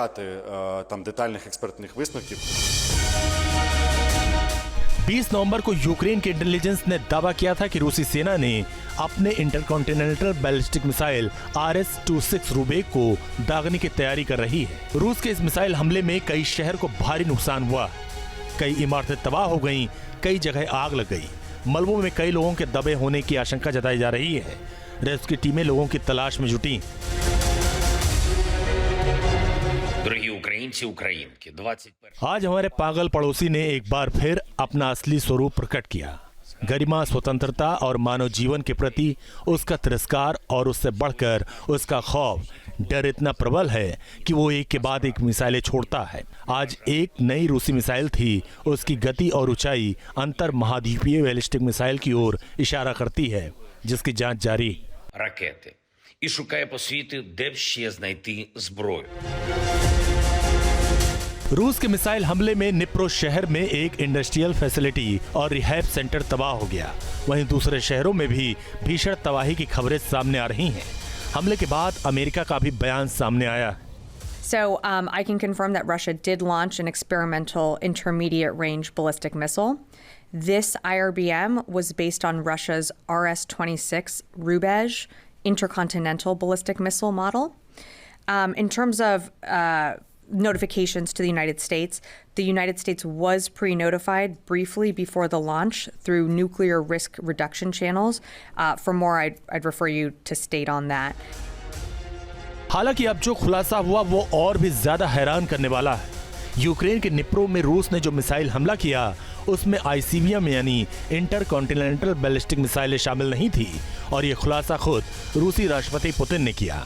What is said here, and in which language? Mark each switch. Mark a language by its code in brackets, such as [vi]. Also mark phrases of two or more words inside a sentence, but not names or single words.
[hi] 20 नवंबर को यूक्रेन के इंटेलिजेंस ने दावा किया था कि रूसी सेना ने अपने [en] intercontinental ballistic missile [hi] RS-26 रूबेक को दागने की तैयारी कर रही है। रूस के इस मिसाइल हमले में कई शहर को भारी नुकसान हुआ, कई इमारतें तबाह हो गईं, कई जगह आग लग गई। मलबों में कई लोगों के दबे होने की आशंका जताई जा रही है। [en] rescue teams [hi] लोगों की तलाश में जुटी। [uk] Дорогі українці, українки, 21 [hi] आज हमारे पागल पड़ोसी ने एक बार फिर अपना असली स्वरूप प्रकट किया। गरिमा, स्वतंत्रता और मानव जीवन के प्रति उसका तिरस्कार और उससे बढ़कर उसका खौफ, डर इतना प्रबल है कि वो एक के बाद एक मिसाइलें छोड़ता है। आज एक नई रूसी मिसाइल थी। उसकी गति और ऊंचाई अंतर महाद्वीपीय [en] ballistic missile [hi] की ओर इशारा करती है, जिसकी जांच जारी। [uk] ракети і шукає по світу, де б ще знайти зброю. [hi] रूस के मिसाइल हमले में निप्रो शहर में एक [en] industrial facility [hi] और [en] rehab center [hi] तबाह हो गया। वहीं दूसरे शहरों में भी भीषण तबाही की खबरें सामने आ रही हैं। हमले के बाद अमेरिका का भी बयान सामने आया है। [en] So I can confirm that Russia did launch an experimental intermediate range ballistic missile. This IRBM was based on Russia's RS-26 Rubezh intercontinental ballistic missile model. In terms of notifications to the United States was pre-notified briefly before the launch through nuclear risk reduction channels. For more, I'd refer you to state on that. [hi] हालांकि अब जो खुलासा हुआ वो और भी ज्यादा हैरान करने वाला है। यूक्रेन के निप्रो में रूस ने जो मिसाइल हमला किया उसमें आईसीबीएम यानी [en] intercontinental ballistic missiles [hi] शामिल नहीं थी, और ये खुलासा खुद रूसी राष्ट्रपति पुतिन ने किया।